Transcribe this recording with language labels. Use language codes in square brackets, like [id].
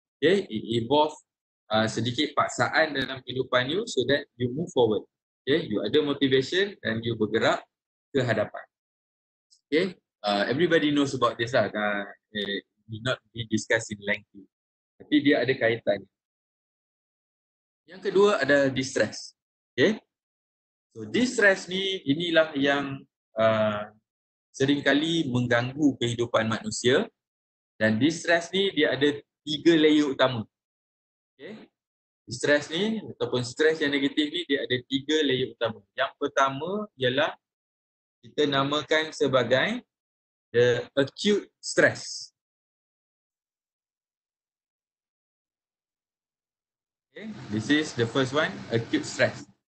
[en] Okay, it involve [ms] sedikit paksaan dalam kehidupan [en] you so that you move forward. [ms] Okay, you ada motivation dan you bergerak ke hadapan. [en] Okay, everybody knows about this lah. It not be discussed in lengthy. [ms] Tapi dia ada kaitan. Yang kedua ada distress. Okay. So distress ni, inilah yang seringkali mengganggu kehidupan manusia, dan distress ni dia ada 3 layer utama. Okay. Distress ni ataupun stres yang negatif ni dia ada 3 layer utama. Yang pertama ialah kita namakan sebagai [en] the acute stress. Okay. This is the first one, acute stress.